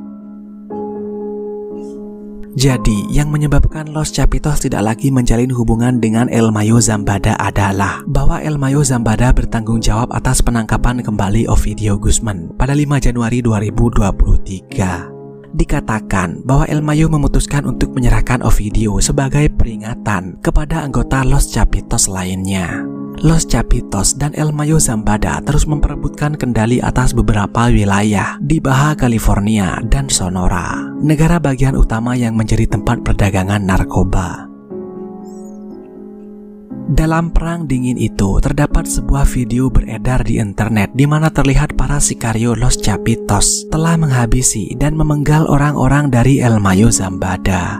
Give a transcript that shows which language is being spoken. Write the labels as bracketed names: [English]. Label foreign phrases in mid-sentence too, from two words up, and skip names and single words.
[Indonesian] Jadi, yang menyebabkan Los Chapitos tidak lagi menjalin hubungan dengan El Mayo Zambada adalah bahwa El Mayo Zambada bertanggung jawab atas penangkapan kembali Ovidio Guzman pada 5 Januari 2023. Dikatakan bahwa El Mayo memutuskan untuk menyerahkan Ovidio sebagai peringatan kepada anggota Los Chapitos lainnya. Los Chapitos dan El Mayo Zambada terus memperebutkan kendali atas beberapa wilayah di Baja California dan Sonora, negara bagian utama yang menjadi tempat perdagangan narkoba. Dalam perang dingin itu, terdapat sebuah video beredar di internet di mana terlihat para sikario Los Chapitos telah menghabisi dan memenggal orang-orang dari El Mayo Zambada.